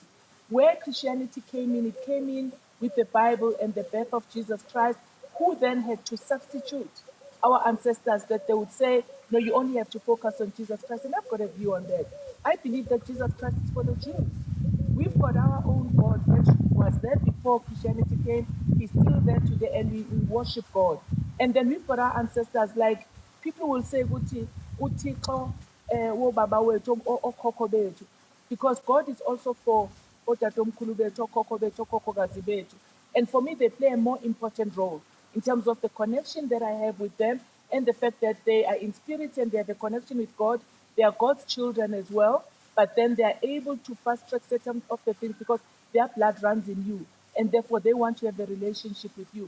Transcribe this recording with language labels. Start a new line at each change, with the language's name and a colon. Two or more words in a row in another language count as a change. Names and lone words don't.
English: Where Christianity came in, it came in with the Bible and the birth of Jesus Christ, who then had to substitute our ancestors, that they would say, no, you only have to focus on Jesus Christ. And I've got a view on that. I believe that Jesus Christ is for the Jews. We've got our own God that was there before Christianity came. He's still there today, and we worship God. And then we've got our ancestors, like people will say,
Zulu: "Uthixo, wobaba wethu, okhokho bethu,"
English: because God is also for
Zulu: otatomkhulu bethu, okhokho bethu, okhokokazi bethu.
English: And for me, they play a more important role in terms of the connection that I have with them, and the fact that they are in spirit and they have a connection with God. They are God's children as well, but then they are able to fast track certain of the things because their blood runs in you, and therefore they want to have a relationship with you.